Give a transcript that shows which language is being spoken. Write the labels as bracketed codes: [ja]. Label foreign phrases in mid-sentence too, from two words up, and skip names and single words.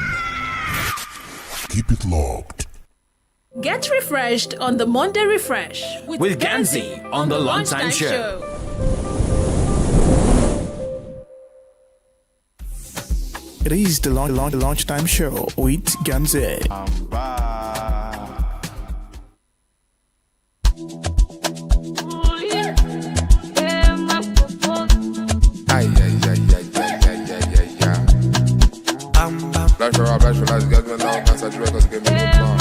[en] Keep it locked. Get refreshed on the Monday Refresh with Ganzi on the Lunchtime Show. It is the Lunchtime Show with Ganzi. Flash for life, get me now, can't touch records, get me no plan.